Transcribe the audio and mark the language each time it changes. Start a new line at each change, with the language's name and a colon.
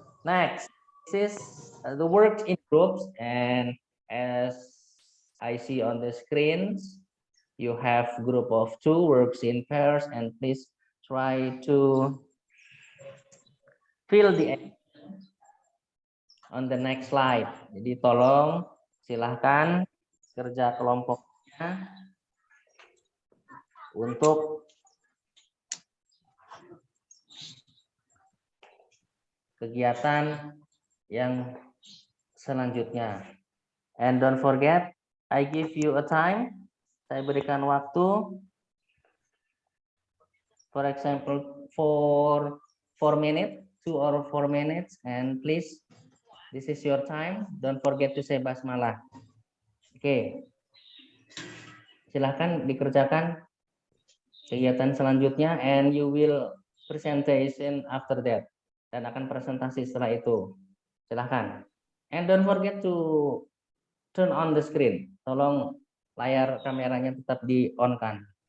English: Next, this is the work in groups, and as I see on the screens, you have group of 2 works in pairs, and please try to fill the on the next slide.
Indonesian: Jadi tolong silahkan kerja kelompoknya untuk kegiatan yang selanjutnya.
English: And don't forget, I give you a time.
Indonesian: Saya berikan waktu.
English: For example, for 4 minutes, 2 or 4 minutes, and please, this is your time. Don't forget to say basmalah. Oke.
Indonesian: Silahkan dikerjakan kegiatan selanjutnya,
English: and you will presentation after that.
Indonesian: Dan akan presentasi setelah itu. Silahkan.
English: And don't forget to turn on the screen.
Indonesian: Tolong layar kameranya tetap di-on-kan.